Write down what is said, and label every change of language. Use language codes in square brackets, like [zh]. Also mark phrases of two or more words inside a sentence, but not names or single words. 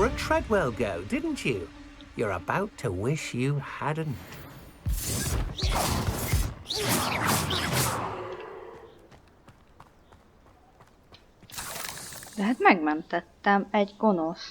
[en] Treadwell go, didn't you? You're about to wish you hadn't. [hu] De hát megmentettem egy gonoszt.